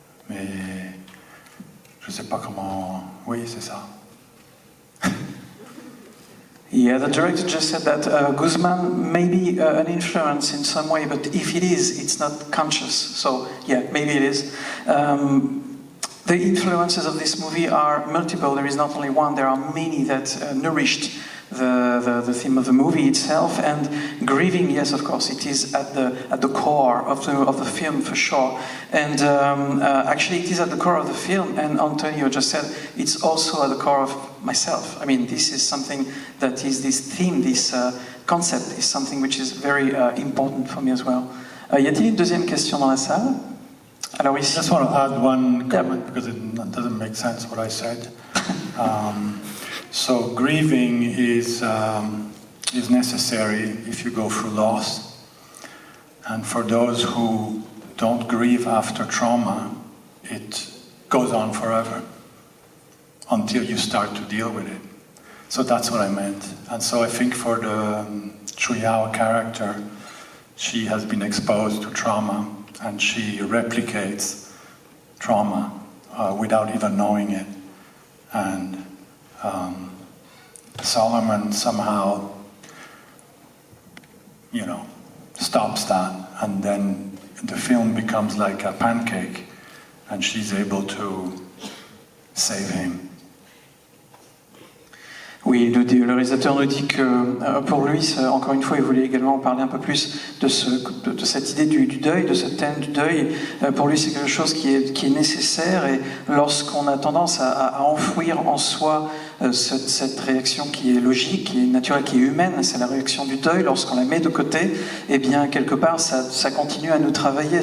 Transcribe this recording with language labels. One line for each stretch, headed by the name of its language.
French: Mais je sais pas comment. Oui, c'est ça.
English: Yeah, the director just said that Guzman may be an influence in some way, but if it is, it's not conscious. So, yeah, maybe it is. The influences of this movie are multiple. There is not only one, there are many that nourished the theme of the movie itself. And grieving, yes, of course, it is at the core of the film for sure. And actually, it is at the core of the film. And Antonio just said it's also at the core of myself. I mean, this is something that is this theme, this concept is something which is very important for me as well.
French: Y a-t-il une deuxième question dans la salle? Alors ici.
English: I just want to add one comment because it doesn't make sense what I said. So grieving is necessary if you go through loss, and for those who don't grieve after trauma, it goes on forever until you start to deal with it. So that's what I meant. And so I think for the Chuyao character, she has been exposed to trauma and she replicates trauma without even knowing it. And Solomon somehow, stops that, and then the film becomes like a pancake, and she's able to save him.
French: Oui, le réalisateur nous dit que pour lui, encore une fois, il voulait également parler un peu plus de cette idée du deuil, de ce thème du deuil. Pour lui, c'est quelque chose qui est nécessaire, et lorsqu'on a tendance à enfouir en soi cette réaction qui est logique, qui est naturelle, qui est humaine, c'est la réaction du deuil, lorsqu'on la met de côté, eh bien, quelque part, ça continue à nous travailler.